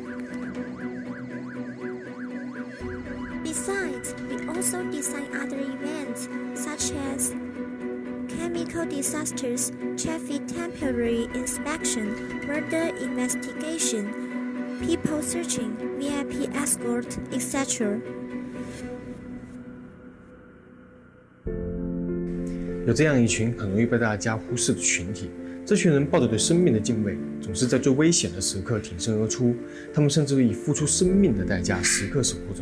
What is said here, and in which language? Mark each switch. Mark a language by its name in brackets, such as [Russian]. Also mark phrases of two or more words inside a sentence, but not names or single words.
[English] Besides, we also design other events such as chemical disasters, traffic temporary inspection, murder investigation, people searching, VIP escort, etc. [Chinese] 有这样一群很容易被大家忽视的群体，这群人抱着对生命的敬畏，总是在最危险的時刻挺身而出。他们甚至会以付出生命的代价時刻守護着。